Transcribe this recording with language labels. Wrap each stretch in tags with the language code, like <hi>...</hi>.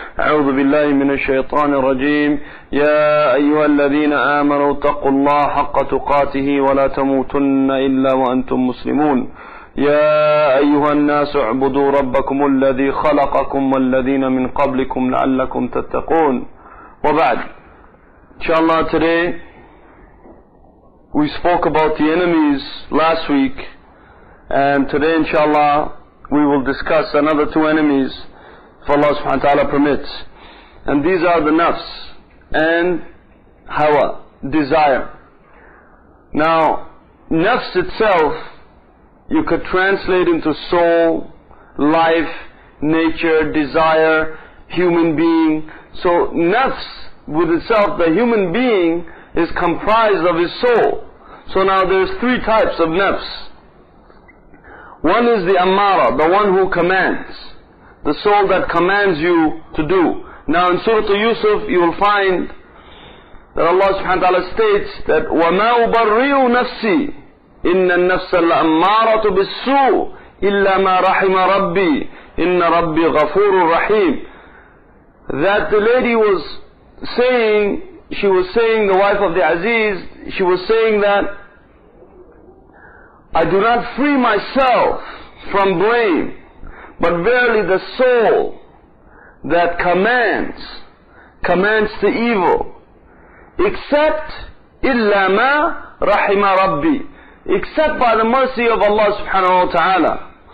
<ar>أعوذ بالله من الشيطان الرجيم. يا أيها الذين آمنوا اتقوا الله حق تقاته ولا تموتن إلا وأنتم مسلمون. يا أيها الناس اعبدوا ربكم الذي خلقكم والذين من قبلكم لعلكم تتقون.</ar> <en>وبعد, inshallah, today we spoke about the enemies last week, and today inshallah we will discuss another two enemies if Allah subhanahu wa ta'ala permits, and these are the Nafs and Hawa, desire. Now Nafs itself you could translate into soul, life, nature, desire, human being. So Nafs with itself, the human being, is comprised of his soul. So now there's three types of Nafs. One is the Ammara, the one who commands, the soul that commands you to do. Now in Surah Yusuf you will find that Allah subhanahu wa ta'ala states that</en> <ar>وَمَا أُبَرِّئُ نَفْسِي إِنَّ النَّفْسَ لَأَمَّارَةُ بِالسُّوءِ إِلَّا مَا رَحِمَ رَبِّي إِنَّ رَبِّي غَفُورٌ رَحِيمٌ.</ar> <en>That the lady was saying, she was saying, the wife of the Aziz, she was saying that I do not free myself from blame, but verily the soul that commands to evil, except</en> <ar>إِلَّا مَا رَحِمَ رَبِّي,</ar> <en>except by the mercy of Allah subhanahu wa ta'ala.</en>